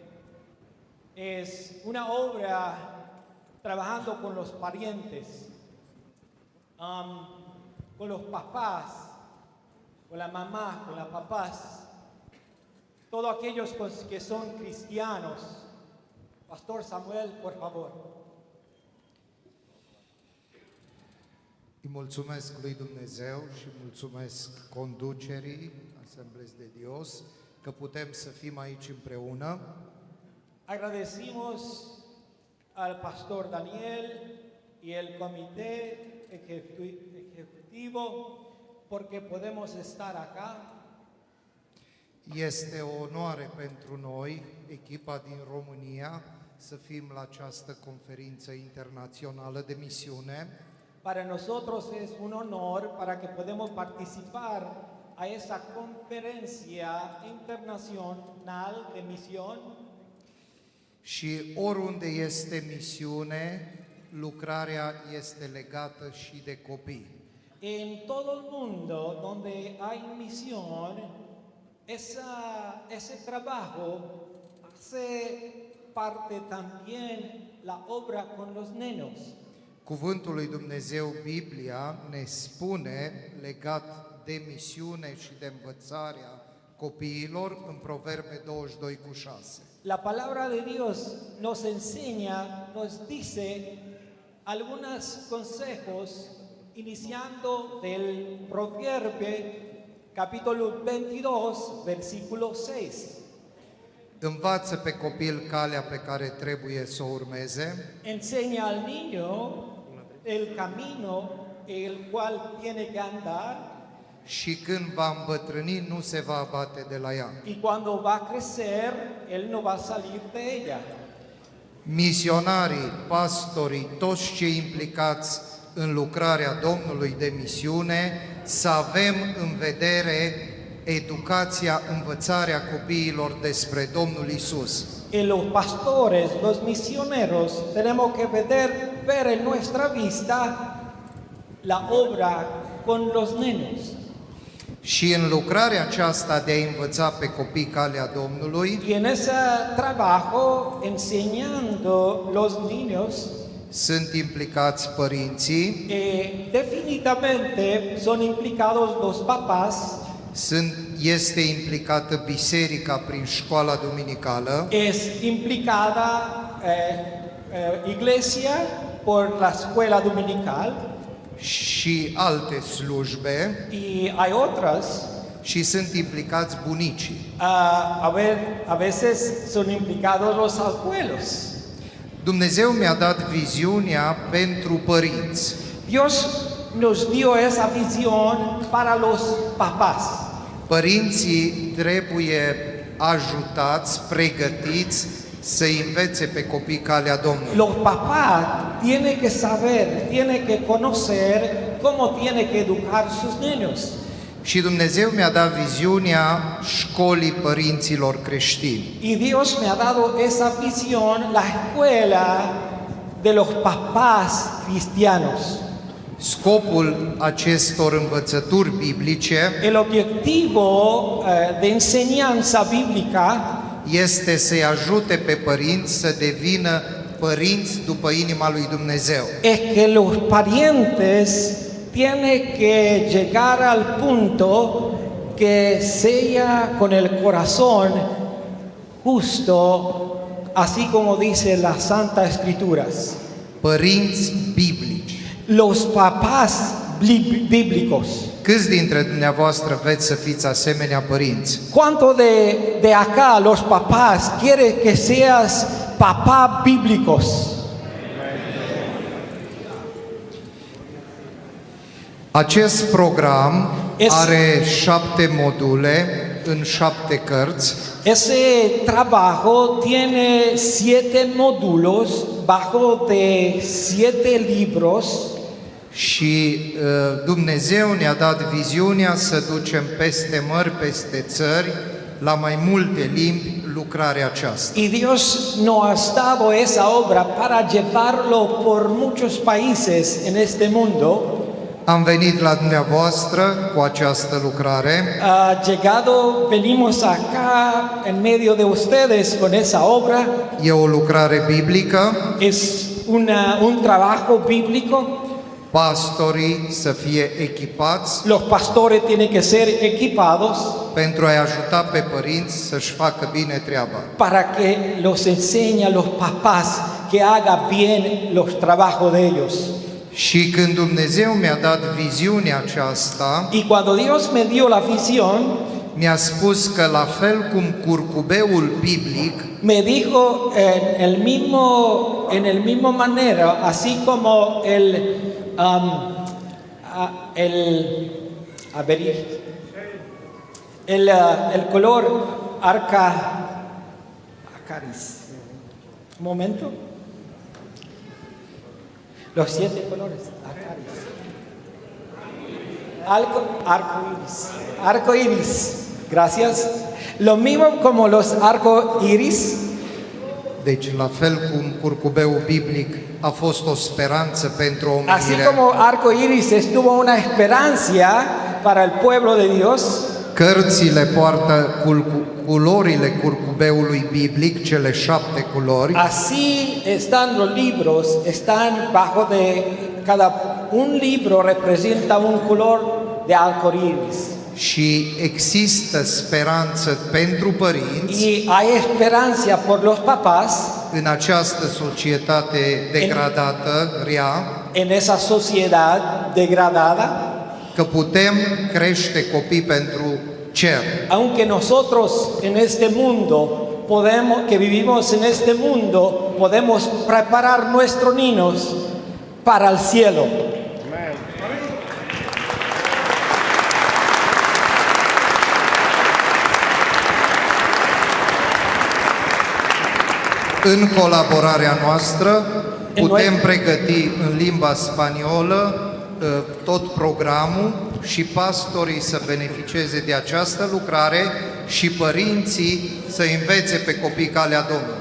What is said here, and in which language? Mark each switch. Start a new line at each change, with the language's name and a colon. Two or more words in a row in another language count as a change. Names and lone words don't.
Spanish: Es una obra trabajando con los parientes, con los papás, con la mamá, con las papás, todos aquellos que son cristianos. Pastor Samuel, por favor.
Romanian: Îi mulțumesc lui Dumnezeu și mulțumesc conducerii Assemblies de Dios că putem să fim aici împreună.
Spanish: Agradecimos al pastor Daniel y el comité ejecutivo porque podemos estar acá.
Romanian: Este o onoare pentru noi, echipa din România, să fim la această conferință internațională de misiune.
Spanish: Para nosotros es un honor para que podamos participar a esa conferencia internacional de misión.
Romanian: Și oriunde este misiune, lucrarea este legată și de copii.
Spanish: En todo el mundo donde hay misión, ese trabajo hace parte también la obra con los niños.
Romanian: Cuvântul lui Dumnezeu, Biblia, ne spune, legat de misiune și de învățarea copiilor, în Proverbe 22:6.
Spanish: La palabra de Dios nos enseña, nos dice algunos consejos, iniciando del Proverbio, capítulo 22, versículo 6.
Romanian: Învață pe copil calea pe care trebuie să o urmeze.
Spanish: Enseña al niño el camino el cual tiene que andar.
Romanian: Și când va îmbătrâni, nu se va abate de la ea.
Spanish: Y cuando va a crecer, él no va a salir de ella.
Romanian: Misionarii, pastorii, toți cei implicați în lucrarea Domnului de misiune, să avem în vedere educația, învățarea copiilor despre Domnul Isus.
Spanish: Y los pastores, los misioneros, tenemos que ver en nuestra vista la obra con los niños.
Romanian: Și în lucrarea aceasta de a învăța pe copii calea Domnului,
Spanish: y en ese trabajo enseñando los niños,
Romanian: sunt implicați părinții,
Spanish: definitivamente son implicados los papás,
Romanian: este implicată biserica prin școala duminicală,
Spanish: es implicada iglesia por la escuela dominical,
Romanian: și alte slujbe,
Spanish: y hay otras,
Romanian: și sunt implicați bunicii.
Spanish: A veces son implicados los abuelos.
Romanian: Dumnezeu mi-a dat viziunea pentru părinți.
Spanish: Dios nos dio esa visión para los papás.
Romanian: Părinții trebuie ajutați, pregătiți să învețe pe copii calea Domnului.
Spanish: Los papás tienen que saber, tienen que conocer cómo tiene que educar sus niños.
Romanian: Și Dumnezeu mi-a dat viziunea școlii părinților creștini.
Spanish: Y Dios me ha dado esa visión, la escuela de los papás cristianos.
Romanian: Scopul acestor învățături biblice,
Spanish: el objetivo de enseñanza bíblica,
Romanian: este să-i ajute pe părinți să devină părinți după inima lui Dumnezeu.
Spanish: Es que los parientes tienen que llegar al punto que sea con el corazón justo, así como dice las Santas Escrituras.
Romanian: Părinți biblici.
Spanish: Los papás bíblicos.
Romanian: Câți dintre dumneavoastră veți să fiți asemenea părinți?
Spanish: ¿Cuánto de acá los papás quiere que seas papá bíblicos?
Romanian: Acest program are 7 module în 7 cărți.
Spanish: Ese trabajo tiene 7 módulos bajo de 7 libros.
Romanian: Și Dumnezeu ne-a dat viziunea să ducem peste mări, peste țări, la mai multe limbi lucrarea aceasta.
Spanish: Y Dios nos ha dado esa obra para llevarlo por muchos países en este mundo.
Romanian: Am venit la dumneavoastră cu această lucrare.
Spanish: Venimos acá en medio de ustedes con esa obra.
Romanian: E o lucrare biblică.
Spanish: Es un trabajo bíblico.
Romanian: Pastorii să fie echipați.
Spanish: Los pastores tienen que ser equipados.
Romanian: Pentru a-i ajuta pe părinți să-și facă bine treaba.
Spanish: Para que los enseñe a los papás que haga bien los trabajos de ellos.
Romanian: Și când Dumnezeu mi-a dat viziunea aceasta,
Spanish: y cuando Dios me dio la visión,
Romanian: mi-a spus că la fel cum curcubeul biblic,
Spanish: me dijo en el mismo manera, así como el color arcaris. Un momento. Los 7 colores, arco iris, gracias. Lo mismo como los arco iris.
Romanian: Deci la fel cum curcubeul biblic a fost o speranță pentru omenire.
Spanish: Así como arco iris estuvo una esperanza para el pueblo de Dios.
Romanian: Cărțile poartă culorile curcubeului biblic, cele 7 culori.
Spanish: Así están los libros, están bajo de un libro representa un color de arco iris.
Romanian: Și există speranță pentru părinți.
Spanish: Y hay esperanza por los papás.
Romanian: În această societate degradată, rea.
Spanish: En esa sociedad degradada.
Romanian: Că putem crește copii pentru cer.
Spanish: Aunque nosotros en este mundo que vivimos en este mundo, podemos preparar nuestros niños para el cielo.
Romanian: În colaborarea noastră putem pregăti în limba spaniolă tot programul și pastorii să beneficieze de această lucrare și părinții să învețe pe copii calea Domnului.